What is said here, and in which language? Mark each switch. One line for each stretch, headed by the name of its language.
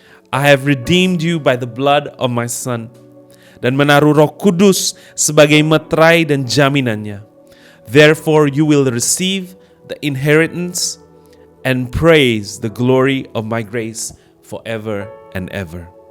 English: I have redeemed you by the blood of my son.
Indonesian: Dan menaruh Roh Kudus sebagai materai dan jaminannya.
English: Therefore you will receive the inheritance and praise the glory of my grace forever and ever.